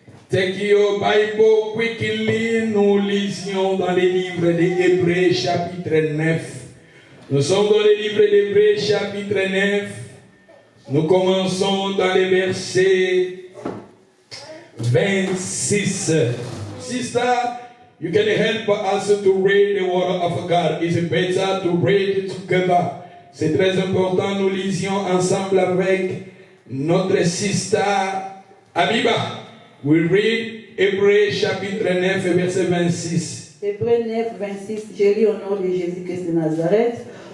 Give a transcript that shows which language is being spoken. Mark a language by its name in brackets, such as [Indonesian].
[English] Take your Bible quickly, [French] nous lisions dans les livres d'Hébreux chapitre 9. Nous sommes dans les livres d'Hébreux chapitre 9. Nous commençons dans les versets 26. [English] Sister, you can help us to read the word of God. It's better to read it together. [French] C'est très important, nous lisions ensemble avec notre sister Abiba. [English] We read Hébreux chapitre 9 verset 26. [French] Hébreux 9, 26, je lis au nom de Jésus-Christ de Nazareth.